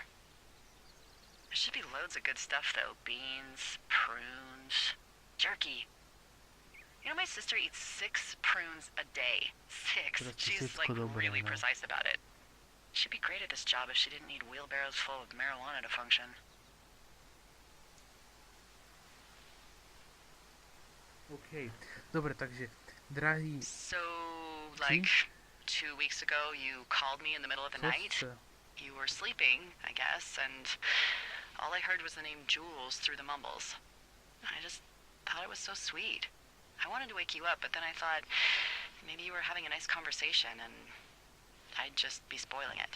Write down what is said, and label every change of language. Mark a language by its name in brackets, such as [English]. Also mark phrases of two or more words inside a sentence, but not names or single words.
[English] There should be loads of good stuff, though. Beans, prunes, jerky. You know, my sister eats 6 prunes a day. 6. She's, like, really precise about it. She'd be great at this job if she didn't need wheelbarrows full of marijuana to function. OK. [Slovak] Dobre, takže, drahý... [English] So, like, 2 weeks ago, you called me in the middle of the night? You were sleeping, I guess, and all I heard was the name Jules through the mumbles. I just thought it was so sweet. I wanted to wake you up, but then I thought maybe you were having a nice conversation and I'd just be spoiling it.